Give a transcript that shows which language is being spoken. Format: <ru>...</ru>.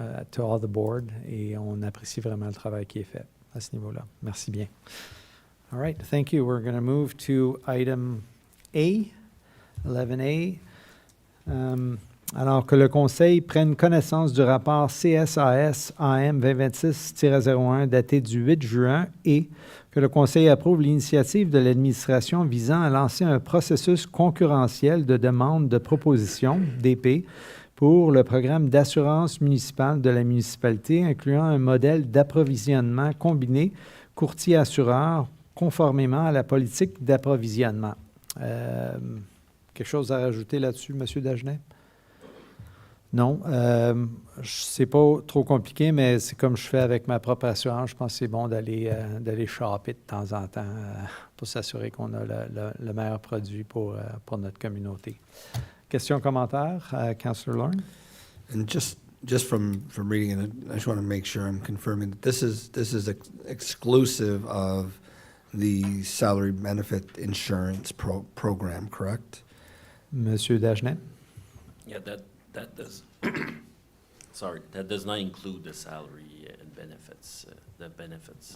<en>To all the board,</en> <fr>et on apprécie vraiment le travail qui est fait à ce niveau-là. Merci bien.</fr> <en>All right, thank you. We're going to move to item A, 11A.</en> <fr>Alors que le Conseil prenne connaissance du rapport CSAS AM 2026-01 daté du 8 juin et que le Conseil approuve l'initiative de l'administration visant à lancer un processus concurrentiel de demande de proposition, DP, pour le programme d'assurance municipale de la municipalité, incluant un modèle d'approvisionnement combiné courtier-assureur conformément à la politique d'approvisionnement. Quelque chose à rajouter là-dessus, M. Dagenet? Non. C'est pas trop compliqué, mais c'est comme je fais avec ma propre assurance. Je pense que c'est bon d'aller shopper de temps en temps pour s'assurer qu'on a le meilleur produit pour notre communauté. Questions, commentaires? Councillor Lauren?</fr> <en>And just from reading it, I just want to make sure I'm confirming that this is exclusive of the salary benefit insurance program, correct?</en> <fr>Monsieur Dagenet?</fr> <en>Yeah, that does, sorry, that does not include the salary and benefits, the benefits.</en>